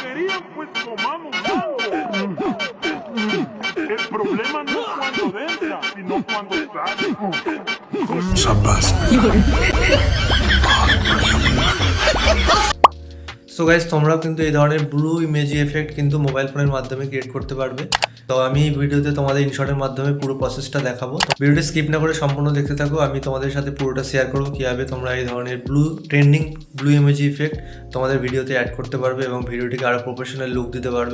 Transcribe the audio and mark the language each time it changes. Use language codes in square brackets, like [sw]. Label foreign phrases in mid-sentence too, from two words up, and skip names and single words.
[es] querían, pues comamos algo. El problema no es cuando entra, sino cuando sale. [en] so guys, [bn] তোমরাও কিন্তু এই ধরনের [en] blue emoji effect [bn] কিন্তু মোবাইল ফোনের মাধ্যমে ক্রিয়েট করতে পারবে। তো আমি এই ভিডিওতে তোমাদের ইনশর্টের মাধ্যমে পুরো প্রসেসটা দেখাবো। ভিডিওটি স্কিপ না করে সম্পূর্ণ দেখতে থাকো। আমি তোমাদের সাথে পুরোটা শেয়ার করবো কীভাবে তোমরা এই ধরনের [en] trending blue emoji effect [bn] তোমাদের ভিডিওতে অ্যাড করতে পারবে এবং ভিডিওটিকে আরও [en] professional look [bn] দিতে পারবে।